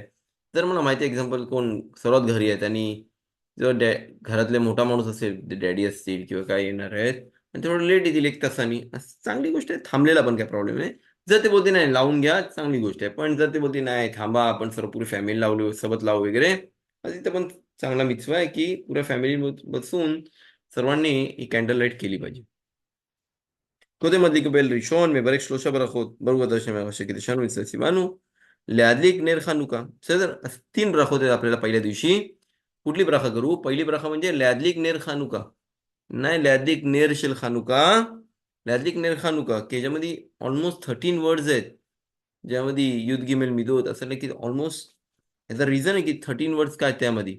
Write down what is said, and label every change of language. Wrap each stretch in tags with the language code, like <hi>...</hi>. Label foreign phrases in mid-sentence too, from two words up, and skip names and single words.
<mr>जर मला माहिती आहे एक्झाम्पल कोण सर्वात घरी आहेत आणि जर घरातले मोठा माणूस असेल, डॅडी असतील किंवा काय येणार आहेत आणि थोडं लेट येतील 1 तासाने, चांगली गोष्ट आहे. थांबलेला पण काय प्रॉब्लेम नाही. जर ते बोलते नाही लावून घ्या, चांगली गोष्ट आहे. पण जर ते बोलते नाही थांबा, आपण सर्व पुरी फॅमिली लावली सोबत लावू वगैरे, तर तिथं पण चांगला मिtzवा आहे, की पुऱ्या फॅमिली बसून सर्वांनी ही कॅन्डल लाईट केली पाहिजे.</mr> <he>קודם לקבל ראשון, מברך 3 ברכות, ברוך אתה השם מלך שקידשנו וישראל ציוונו, להדליק נר חנוכה. בסדר? אז 3 ברכות</he> <mr>आहेत आपल्याला पहिल्या दिवशी. कुठली ब्रखा करू? पहिली ब्रखा म्हणजे</mr> <he>להדליק נר חנוכה.</he> <mr>नाही</mr> <he>להדליק נר של חנוכה, להדליק נר חנוכה,</he> <mr>की ज्यामध्ये ऑलमोस्ट 13 वर्ड्स आहेत, ज्यामध्ये</mr> <he>יוד גימל מידות</he> <mr>असं नाही, की ऑलमोस्ट याचा रिझन आहे की 13 वर्ड्स काय त्यामध्ये.</mr>